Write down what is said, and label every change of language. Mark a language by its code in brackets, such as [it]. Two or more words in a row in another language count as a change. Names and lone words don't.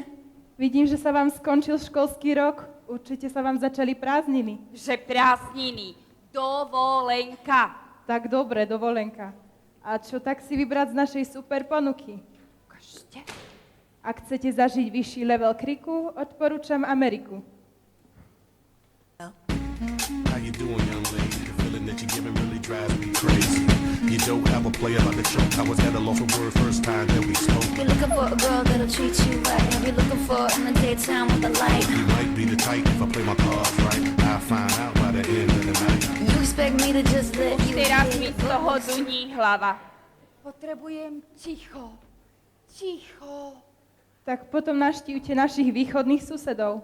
[sk] Vidím, že sa vám skončil školský rok. Určite sa vám začali prázdniny. Že prázdniny. Dovolenka. Tak dobre, dovolenka. A čo tak si vybrať z našej super ponuky? Ukážte. Ak chcete zažiť vyšší level kriku, odporúčam Ameriku. [en] How you doing, young lady? The feeling that you're giving really drives me crazy. You don't have a player like the choke. I was at a loss of word first time that we spoke. You're looking for a girl that'll treat you right. I'll be looking for in the daytime with the light. You might be the type if I play my cards right. I'll find out by the end of the night. You expect me to just let [sk] Už [en] you [sk] teraz [en] live. [sk] mi z toho duní hlava. Potrebujem ticho. Ticho. Tak potom navštívte našich východných susedov.